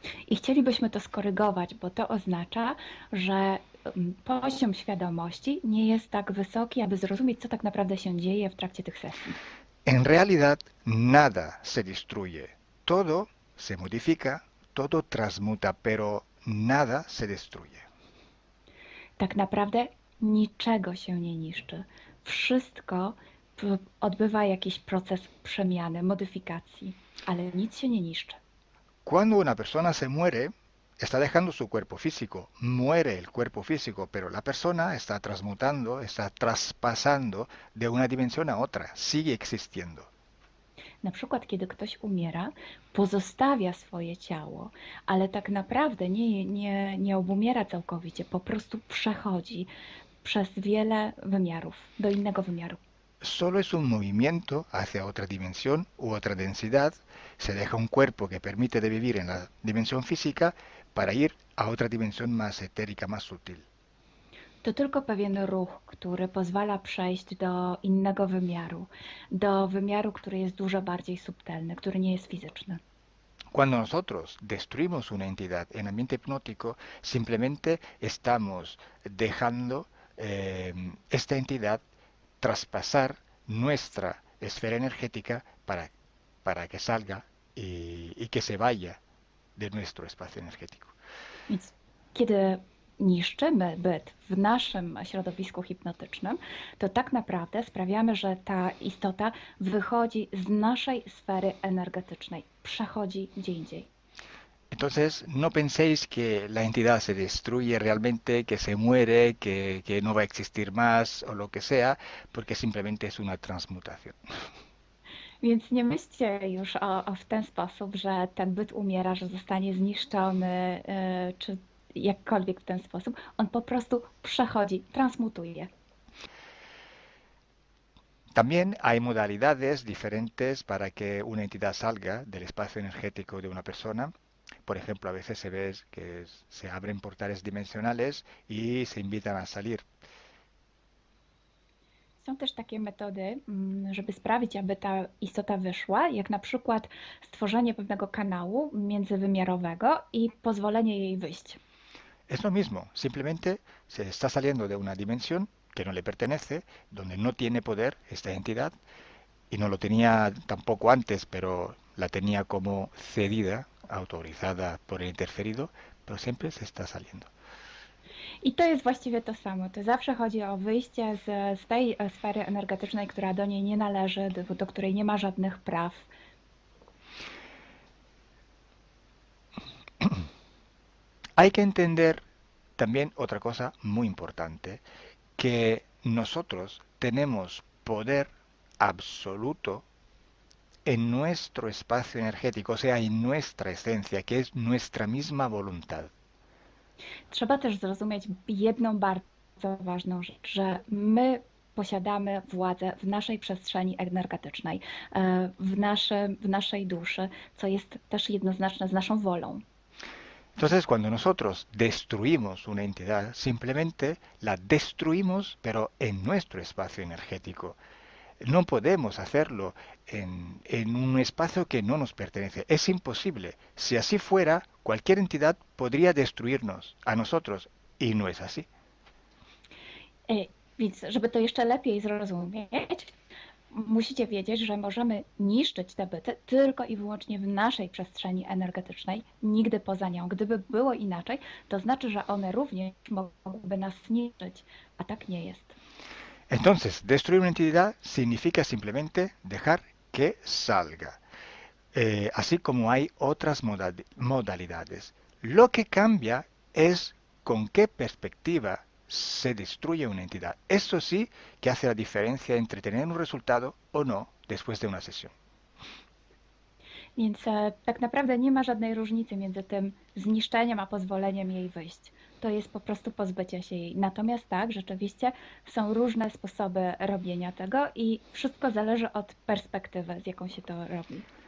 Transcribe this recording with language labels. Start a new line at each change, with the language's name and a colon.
Polish: I chcielibyśmy to skorygować, bo to oznacza, że poziom świadomości nie jest tak wysoki, aby zrozumieć, co tak naprawdę się dzieje w trakcie tych sesji.
Spanish: En realidad, nada se destruye. Todo se modifica, todo transmuta, pero nada se destruye.
Polish: Tak naprawdę niczego się nie niszczy. Wszystko odbywa jakiś proces przemiany, modyfikacji, ale nic się nie niszczy.
Spanish: Cuando una persona se muere, está dejando su cuerpo físico, muere el cuerpo físico, pero la persona está transmutando, está traspasando de una dimensión a otra, sigue existiendo.
Polish: Na przykład, kiedy ktoś umiera, pozostawia swoje ciało, ale tak naprawdę nie obumiera całkowicie, po prostu przechodzi przez wiele wymiarów, do innego wymiaru.
Spanish: Solo es un movimiento hacia otra dimensión u otra densidad, se deja un cuerpo que permite de vivir en la dimensión física para ir a otra dimensión más etérica, más sutil.
Polish: To tylko pewien ruch, który pozwala przejść do innego wymiaru, do wymiaru, który jest dużo bardziej subtelny, który nie jest fizyczny.
Spanish: Cuando nosotros destruimos una entidad en ambiente hipnótico, simplemente estamos dejando esta entidad traspasar nuestra esfera energética para que salga y que se vaya de nuestro espacio energético.
Polish: Więc kiedy niszczymy byt w naszym środowisku hipnotycznym, to tak naprawdę sprawiamy, że ta istota wychodzi z naszej sfery energetycznej, przechodzi gdzie indziej.
Spanish: Entonces, no penséis que la entidad se destruye realmente, que se muere, que no va a existir más o lo que sea, porque simplemente es una transmutación.
Polish: Więc nie myślcie już w ten sposób, że ten byt umiera, że zostanie zniszczony, czy jakkolwiek w ten sposób. On po prostu przechodzi, transmutuje.
Spanish: También hay modalidades diferentes para que una entidad salga del espacio energético de una persona. Por ejemplo, a veces se ve que se abren portales dimensionales y se invitan a salir.
Polish: Są też takie metody, żeby sprawić, aby ta istota wyszła, jak na przykład stworzenie pewnego kanału międzywymiarowego i pozwolenie jej wyjść.
Spanish: Es lo mismo, simplemente se está saliendo de una dimensión que no le pertenece, donde no tiene poder esta entidad, y no lo tenía tampoco antes, pero la tenía como cedida, autorizada por el interferido, pero siempre se está saliendo.
Polish: I to jest właściwie to samo. To zawsze chodzi o wyjście z tej sfery energetycznej, która do niej nie należy, do której nie ma żadnych praw.
Spanish: Hay que entender también otra cosa muy importante, que nosotros tenemos poder absoluto en nuestro espacio energético, o sea, en nuestra esencia, que es nuestra misma voluntad.
Polish: Trzeba też zrozumieć jedną bardzo ważną rzecz, że my posiadamy władzę w naszej przestrzeni energetycznej, w naszej duszy, co jest też jednoznaczne z naszą wolą.
Spanish: Entonces, cuando nosotros destruimos una entidad, simplemente la destruimos, pero en nuestro espacio energético. No podemos hacerlo en un espacio que no nos pertenece. Es imposible. Si así fuera, cualquier entidad podría destruirnos a nosotros, y no es así.
Polish: Więc, żeby to jeszcze lepiej zrozumieć, musicie wiedzieć, że możemy niszczyć te byty tylko i wyłącznie w naszej przestrzeni energetycznej, nigdy poza nią. Gdyby było inaczej, to znaczy, że one również mogłyby nas niszczyć, a tak nie jest.
Spanish: Entonces, destruir una entidad significa simplemente dejar que salga. Así como hay otras modalidades. Lo que cambia es con qué perspectiva se destruye una entidad. Eso sí que hace la diferencia entre tener un resultado o no después de una sesión.
Polish: Więc tak naprawdę nie ma żadnej różnicy między tym zniszczeniem a pozwoleniem jej wyjść. To jest po prostu pozbycie się jej. Natomiast tak, rzeczywiście są różne sposoby robienia tego i wszystko zależy od perspektywy, z jaką się to robi.